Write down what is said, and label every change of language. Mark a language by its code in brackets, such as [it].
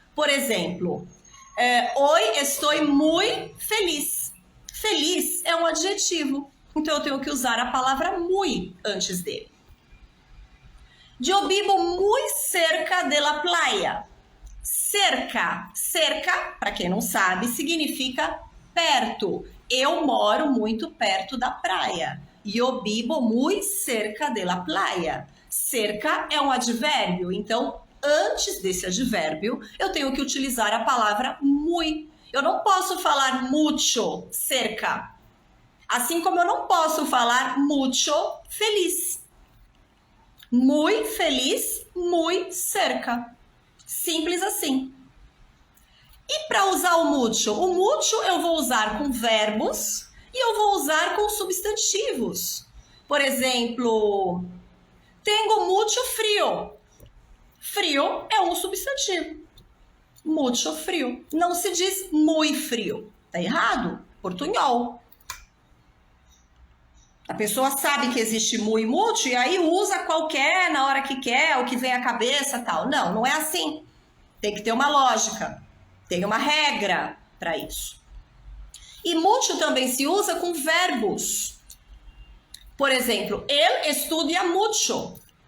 [pt] Por exemplo, [es] hoy estoy muy feliz. [pt] Feliz é um adjetivo, então eu tenho que usar a palavra muy antes dele. [es] Yo vivo muy cerca de la playa. [pt] Cerca, para quem não sabe, significa perto. Eu moro muito perto da praia. [es] Yo vivo muy cerca de la playa. [pt] Cerca é um advérbio, então antes desse advérbio eu tenho que utilizar a palavra muy. Eu não posso falar [es] mucho cerca, [pt] assim como eu não posso falar [es] mucho feliz. Muy feliz, muy cerca. [pt] Simples assim. E para usar o mucho eu vou usar com verbos e eu vou usar com substantivos. Por exemplo, [es] tengo mucho frio. [pt] Frio é um substantivo. [es] Mucho frio. [pt] Não se diz [es] muy frio. [pt] Tá errado? Portunhol. A pessoa sabe que existe muy, mucho e aí usa qualquer na hora que quer, o que vem à cabeça, tal. Não, não é assim. Tem que ter uma lógica. Tem uma regra para isso. E mucho também se usa com verbos. Por exemplo, [es] él estudia mucho.